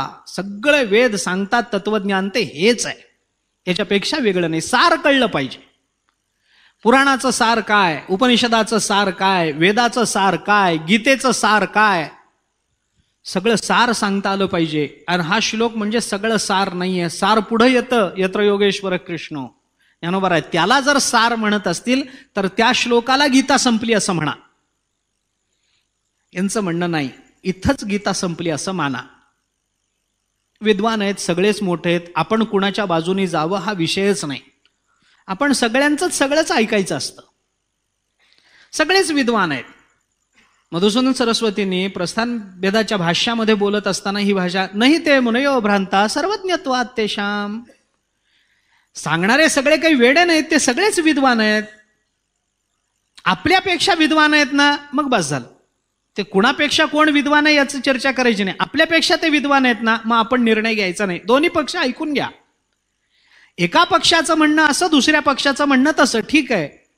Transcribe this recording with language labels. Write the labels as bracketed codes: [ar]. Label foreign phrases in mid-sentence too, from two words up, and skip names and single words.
[mr] सगळे वेद सांगतात तत्वज्ञान ते हेच आहे, याच्यापेक्षा वेगळं नाही. सार कळलं पाहिजे. पुराणाचं सार काय, उपनिषदाचं सार काय, वेदाचं सार काय, गीतेचं सार काय, सगळं सार सांगता आलं पाहिजे. आणि हा श्लोक म्हणजे सगळं सार नाहीये. सार पुढे येतं, [sa] यत्र योगेश्वर [mr] कृष्ण ज्ञानोबा आहे. त्याला जर सार म्हणत असतील तर त्या श्लोकाला गीता संपली असं म्हणा. यांचं म्हणणं नाही, इथंच गीता संपली असं माना. विद्वान आहेत, सगळेच मोठे आहेत, आपण कुणाच्या बाजूने जावं हा विषयच नाही. आपण सगळंच ऐकायचं असतं. सगळेच विद्वान आहेत. मधुसूदन सरस्वतींनी प्रस्थान भेदाच्या भाष्यामध्ये बोलत असताना ही भाषा, [sa] नाही ते मुनयो भ्रांता सर्वज्ञत्वात् तेषाम. [mr] सांगणारे सगळे काही वेडे नाहीत, ते सगळेच विद्वान आहेत. आपल्यापेक्षा विद्वान आहेत ना, मग बस झालं. ते कुणापेक्षा कोण विद्वान आहे याची चर्चा करायची नाही. आपल्यापेक्षा ते विद्वान आहेत ना, मग आपण निर्णय घ्यायचा नाही. दोन्ही पक्ष ऐकून घ्या. एका पक्षाचं म्हणणं असं, दुसऱ्या पक्षाचं म्हणणं तसं, ठीक आहे.